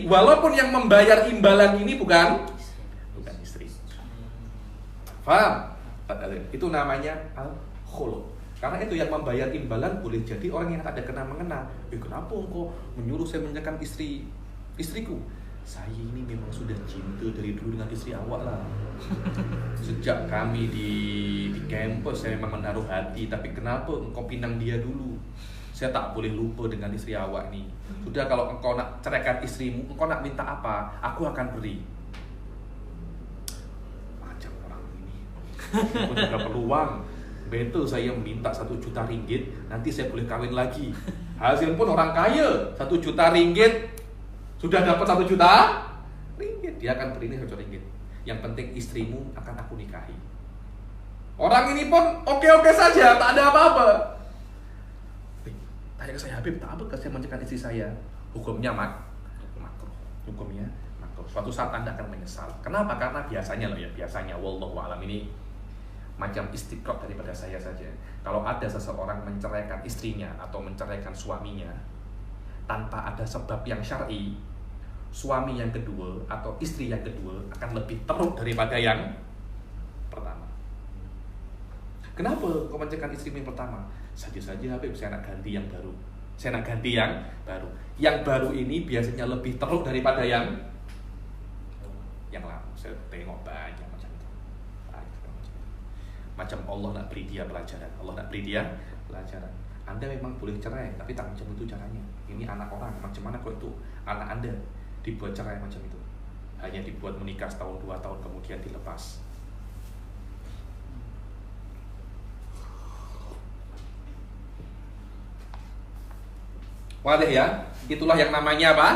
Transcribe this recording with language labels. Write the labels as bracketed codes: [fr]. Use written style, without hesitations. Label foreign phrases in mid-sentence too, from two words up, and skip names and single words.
[id] Walaupun yang membayar imbalan ini bukan istri. Paham? Itu namanya al-khulu. Karena itu yang membayar imbalan boleh jadi orang yang ada kena-mengena. Kenapa engkau menyuruh saya menceraikan istriku? [ms] Saya ini memang sudah cinta dari dulu dengan istri awak lah. [id] Sejak kami di kampus saya memang menaruh hati. [ms] Tapi kenapa engkau pinang dia dulu? Saya tak boleh lupa dengan istri awak nih. Sudah, kalau engkau nak ceraikan istrimu, engkau nak minta apa? Aku akan beri. Macam orang ini. [id] Aku juga perlu uang. [ms] betul saya minta 1 juta ringgit, nanti saya boleh kawin lagi. Hasil pun orang kaya, 1 juta ringgit sudah dapat 1 juta ringgit, dia akan beri ini 1 juta ringgit. [id] Yang penting istrimu akan aku nikahi. Orang ini pun oke-oke saja, tak ada apa-apa. Tanya ke saya, Habib, tak apa saya menceraikan istri saya? Hukumnya makruh. Hukumnya makruh. Suatu saat Anda akan menyesal. Kenapa? Karena biasanya loh ya, biasanya [ar] والله أعلم [id] ini macam istiqraq daripada saya saja. Kalau ada seseorang menceraikan istrinya atau menceraikan suaminya tanpa ada sebab yang syar'i, suami yang kedua atau istri yang kedua akan lebih teruk daripada yang pertama. Kenapa kau menceraikan istri yang pertama? [ms] Saja Habib, saya nak ganti yang baru. Saya nak ganti yang baru. [id] Yang baru ini biasanya lebih teruk daripada yang lama. [ms] Saya tengok banyak macam itu. Macam Allah nak beri dia pelajaran. Allah nak beri dia pelajaran. Anda memang boleh cerai, tapi tak macam itu caranya. Ini anak orang, macam mana kalau itu anak Anda dibuat cerai macam itu? [id] Hanya dibuat menikah setahun 2 tahun kemudian dilepas. Wadah ya, itulah yang namanya apa?